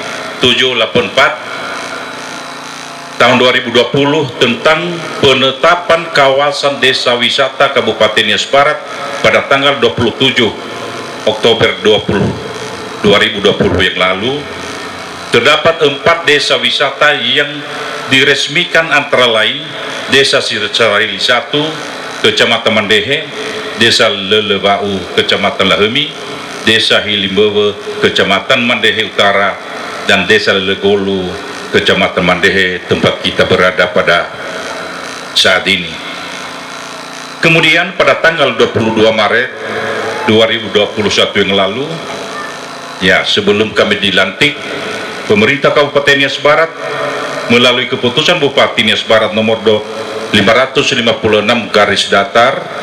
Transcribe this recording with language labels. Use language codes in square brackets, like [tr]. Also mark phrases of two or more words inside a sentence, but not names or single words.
[id] 784 tahun 2020 tentang penetapan kawasan desa wisata Kabupaten Nias Barat pada tanggal 27 Oktober 2020 yang lalu. Terdapat 4 desa wisata yang diresmikan, antara lain Desa Siracari 1 Kecamatan Mandehe, Desa Lelebau Kecamatan Lahemi, Desa Hilimbewe Kecamatan Mandehe Utara, dan Desa Lelegolu Kecamatan Mandehe tempat kita berada pada saat ini. Kemudian pada tanggal 22 Maret 2021 yang lalu, ya sebelum kami dilantik, pemerintah Kabupaten Nias Barat melalui keputusan Bupati Nias Barat nomor 556 garis datar